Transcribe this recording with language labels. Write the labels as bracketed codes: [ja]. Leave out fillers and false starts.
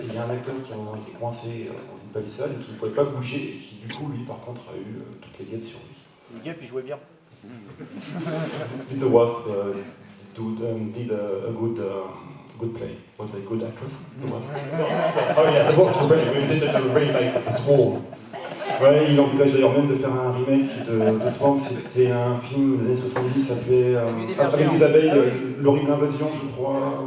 [fr] Et il y a un acteur qui a un moment été coincé dans une palissade et qui ne pouvait pas bouger et qui du coup, lui par contre, a eu toutes les guêpes sur lui. Les guêpes, ils jouaient bien. [en] Did the wasp did a good play? Was a good actress? The wasp? Oh yeah, the wasps were brilliant. We did a remake of The Swarm. [fr] Ouais, il envisage d'ailleurs même de faire un remake de The Swarm. C'était un film des années 70, ça s'appelait avec des abeilles, l'horrible invasion, je crois.